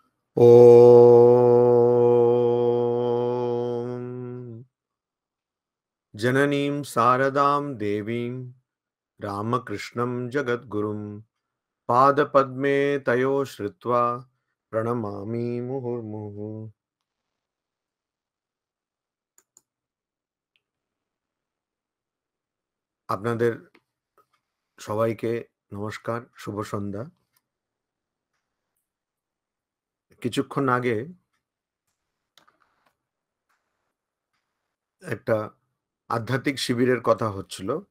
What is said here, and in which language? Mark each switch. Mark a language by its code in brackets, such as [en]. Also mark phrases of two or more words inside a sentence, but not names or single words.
[sa] ॐ जननीं शारदां देवीं रामकृष्णं जगद्गुरुं पादपद्मे तयो श्रुत्वा प्रणमामि मुहुर्मुहुः। [bn] আপনাদের সবাইকে নমস্কার, শুভ সন্ধ্যা। কিছুক্ষণ আগে একটা আধ্যাত্মিক শিবিরের কথা হচ্ছিল।